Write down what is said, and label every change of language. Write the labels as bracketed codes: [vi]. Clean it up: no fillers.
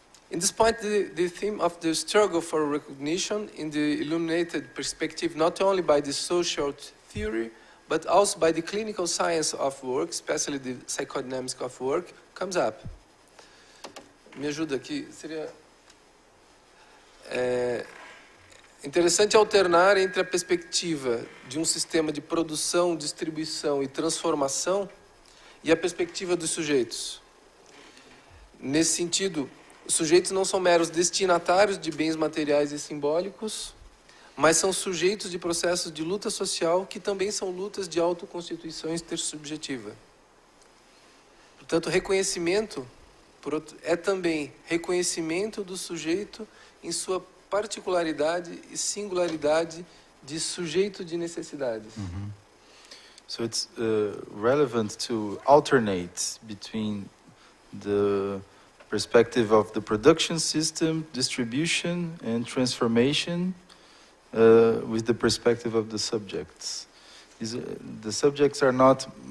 [en] In this point, the theme of the struggle for recognition in the illuminated perspective, not only by the social theory, but also by the clinical science of work, especially the psychodynamics of work, comes up. [pt] Me ajuda aqui. Seria interessante alternar entre a perspectiva de um sistema de produção, distribuição e transformação e a perspectiva dos sujeitos. Nesse sentido, os sujeitos não são meros destinatários de bens materiais e simbólicos, mas são sujeitos de processos de luta social que também são lutas de autoconstituição intersubjetiva. Portanto, reconhecimento é também reconhecimento do sujeito em sua particularidade e singularidade de sujeito de necessidades. Mm-hmm. [en] So it's relevant to alternate between the perspective of the production system, distribution and transformation with the perspective of the subjects. The subjects are not